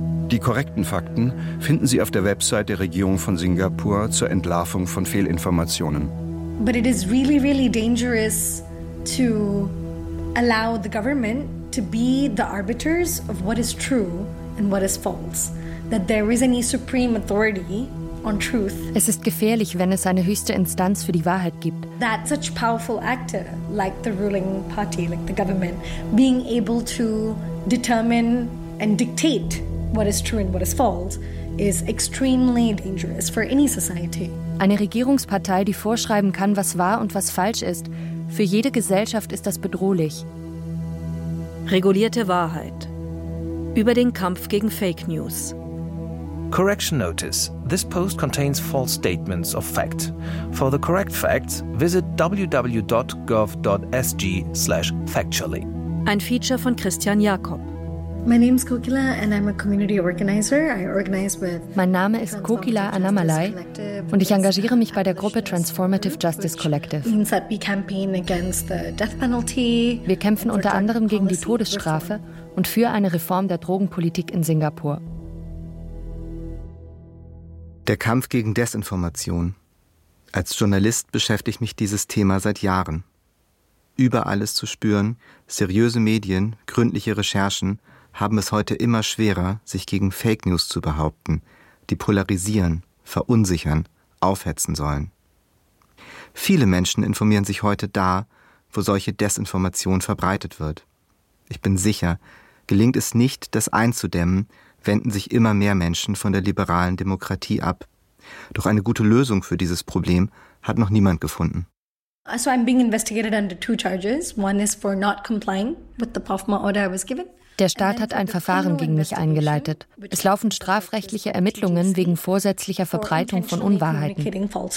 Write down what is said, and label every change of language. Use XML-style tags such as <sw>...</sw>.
<de>Die korrekten Fakten finden Sie auf der Website der Regierung von Singapur zur Entlarvung von Fehlinformationen.</de> <en>But it is really, really dangerous to allow the government to be the arbiters of what is true and what is false. That there is any supreme authority on truth.</en> <de>Es ist gefährlich, wenn es eine höchste Instanz für die Wahrheit gibt.</de> <en>That such powerful actor like the ruling party, like the government, being able to determine and dictate what is true and what is false is extremely dangerous for any society.</en> <de>Eine Regierungspartei, die vorschreiben kann, was wahr und was falsch ist, für jede Gesellschaft ist das bedrohlich. Regulierte Wahrheit. Über den Kampf gegen Fake News.</de> <en>Correction notice. This post contains false statements of fact. For the correct facts, visit www.gov.sg/factually.</en> <de>Ein Feature von Christian Jakob.</de> <en>My name is Kokila and I'm a community organizer. I organize with</en> <de>Mein Name ist Kokila Anamalai und ich engagiere mich bei der Gruppe Transformative Justice Collective.</de> <en>Means that we campaign against the death penalty.</en> <de>Wir kämpfen unter anderem gegen die Todesstrafe und für eine Reform der Drogenpolitik in Singapur. Der Kampf gegen Desinformation. Als Journalist beschäftigt mich dieses Thema seit Jahren. Überall ist zu spüren, seriöse Medien, gründliche Recherchen haben es heute immer schwerer, sich gegen Fake News zu behaupten, die polarisieren, verunsichern, aufhetzen sollen. Viele Menschen informieren sich heute da, wo solche Desinformation verbreitet wird. Ich bin sicher, gelingt es nicht, das einzudämmen, wenden sich immer mehr Menschen von der liberalen Demokratie ab. Doch eine gute Lösung für dieses Problem hat noch niemand gefunden.</de> <en>So I'm being investigated under 2 charges. One is for not complying with the PAFMA order I was given.</en> <de>Der Staat hat ein Verfahren gegen mich eingeleitet. Es laufen strafrechtliche Ermittlungen wegen vorsätzlicher Verbreitung von Unwahrheiten.</de>